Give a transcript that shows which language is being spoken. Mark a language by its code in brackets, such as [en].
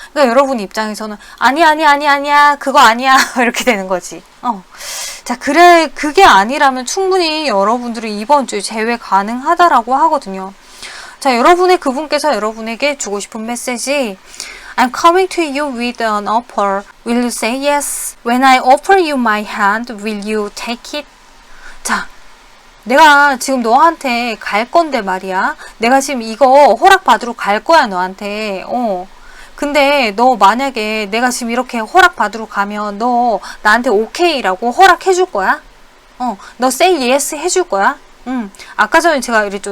[ko] 그러니까 여러분 입장에서는 아니야 그거 아니야 이렇게 되는 거지. 자, 그게 아니라면 충분히 여러분들이 이번 주에 재회 가능하다라고 하거든요. 자, 여러분의 그분께서 여러분에게 주고 싶은 메시지, [en] I'm coming to you with an offer. Will you say yes? When I offer you my hand, will you take it? [ko] 자, 내가 지금 너한테 갈 건데 말이야. 내가 지금 이거 허락받으러 갈 거야, 너한테. 근데 너 만약에 내가 지금 이렇게 허락받으러 가면 너 나한테 오케이라고 허락해 줄 거야? 너 [en] say yes [ko] 해줄 거야? 아까 전에 제가 이랬죠.